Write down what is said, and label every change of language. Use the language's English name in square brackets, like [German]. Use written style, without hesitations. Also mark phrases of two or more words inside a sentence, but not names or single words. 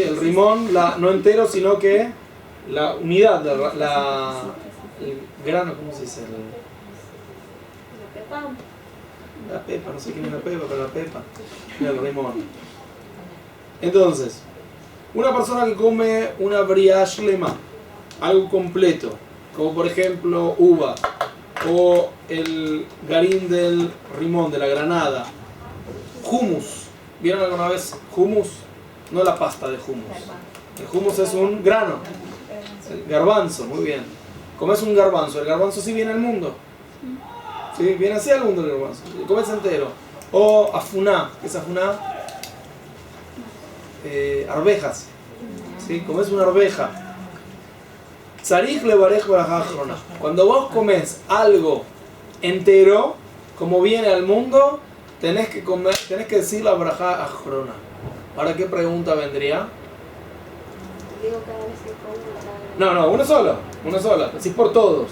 [Spanish] El rimón, no entero, sino que la unidad, el grano, ¿cómo se dice? La pepa. La pepa, no sé quién es la pepa, pero la pepa. Mira, el rimón. Entonces, una persona que come una [Hebrew] בריה שלמה, [Spanish] algo completo, como por ejemplo uva, o el garín del rimón, de la granada, hummus. ¿Vieron alguna vez hummus? No la pasta de hummus. El hummus es un grano, el garbanzo, muy bien. Comes un garbanzo, el garbanzo sí viene al mundo. ¿Sí? Viene así al mundo el garbanzo, lo comes entero. O afuná, ¿qué es afuná? Arvejas. ¿Sí? Comes una arveja. [Hebrew] צריך לברך ברכה אחרונה. [Spanish] Cuando vos comes algo entero, como viene al mundo, tenés que decir la [Hebrew] ברכה אחרונה. [Spanish] Ahora, ¿qué pregunta vendría? Digo cada vez que como. No, una sola. Decís por todos.